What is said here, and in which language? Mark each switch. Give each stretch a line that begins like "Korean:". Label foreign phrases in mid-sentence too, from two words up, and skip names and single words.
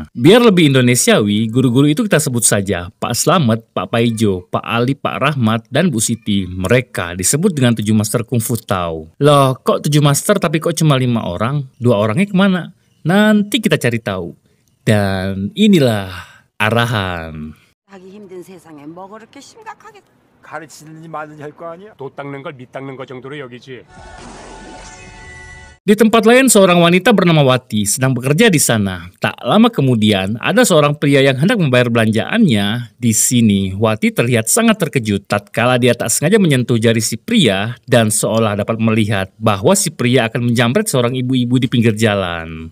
Indonesian: Biar lebih Indonesiawi, guru-guru itu kita sebut saja Pak Slamet, Pak Paijo, Pak Ali, Pak Rahmat, dan Bu Siti. Mereka disebut dengan 7 master kungfu Tao. Loh, kok 7 master tapi kok cuma 5 orang? 2 orangnya kemana? Nanti kita cari tahu. Dan inilah arahan.
Korean: 하기 힘든 세상에 뭐 그렇게 심각하게 가르치는 일 많으니 할 거 아니야? 도 닦는 걸 밑 닦는 거 정도로 여기지.
Indonesian: Di tempat lain, seorang wanita bernama Wati sedang bekerja di sana. Tak lama kemudian, ada seorang pria yang hendak membayar belanjaannya. Di sini, Wati terlihat sangat terkejut tatkala dia tak sengaja menyentuh jari si pria dan seolah dapat melihat bahwa si pria akan menjamret seorang ibu-ibu di pinggir jalan.